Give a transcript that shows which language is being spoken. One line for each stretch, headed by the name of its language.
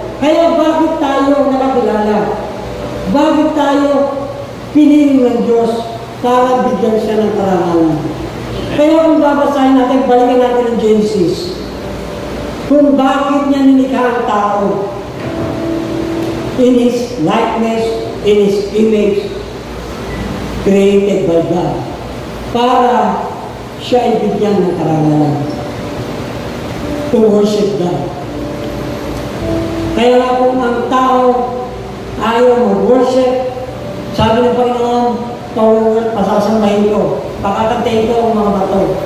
Filipino: Kaya bakit tayo nakakilala? Bakit tayo pinili ng Diyos para bigyan siya ng karangalan? Kaya kung babasahin natin, balikan natin ang Genesis. Kung bakit niya nilikha ang tao.
English: In His likeness, in His image, created by God.
Filipino: Para siya ay bigyan ng karangalan.
English: To worship God.
Filipino: Kaya kung ang tao ayaw mag-worship, sabi ng Panginoon, pasasambahin ko, pakakantayin ko ang mga bato.